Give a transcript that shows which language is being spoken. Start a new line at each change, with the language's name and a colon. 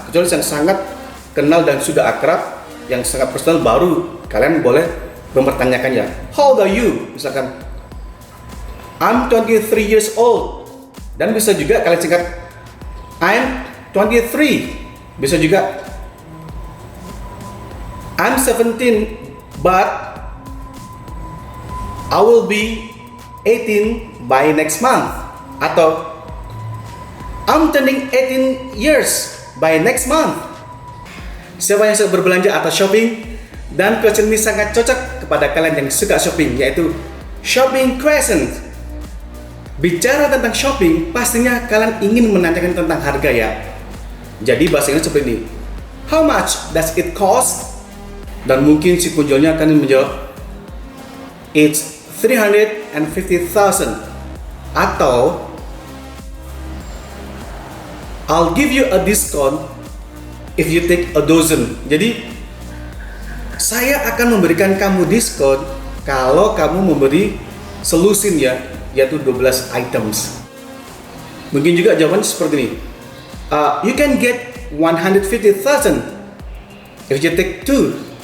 Indonesian: Kecuali yang sangat kenal dan sudah akrab, yang sangat personal baru kalian boleh mempertanyakannya.
English: How old are you?
Indonesian: Misalkan
English: I'm 23 years old.
Indonesian: Dan bisa juga kalian singkat
English: I'm 23.
Indonesian: Bisa juga
English: I'm 17 but I will be 18 by next month.
Indonesian: Atau
English: I'm turning 18 years by next month.
Indonesian: Siapa yang suka berbelanja atau shopping? Dan question ini sangat cocok kepada kalian yang suka shopping, yaitu
English: shopping question.
Indonesian: Bicara tentang shopping, pastinya kalian ingin menanyakan tentang harga ya. Jadi bahasa Inggris seperti ini,
English: how much does it cost?
Indonesian: Dan mungkin si penjualnya akan menjawab,
English: it's 350,000.
Indonesian: Atau
English: I'll give you a discount if you take a dozen.
Indonesian: Jadi saya akan memberikan kamu diskon kalau kamu memberi selusin ya, yaitu 12 items. Mungkin juga jawabannya seperti ini.
English: You can get 150,000 if you take 2.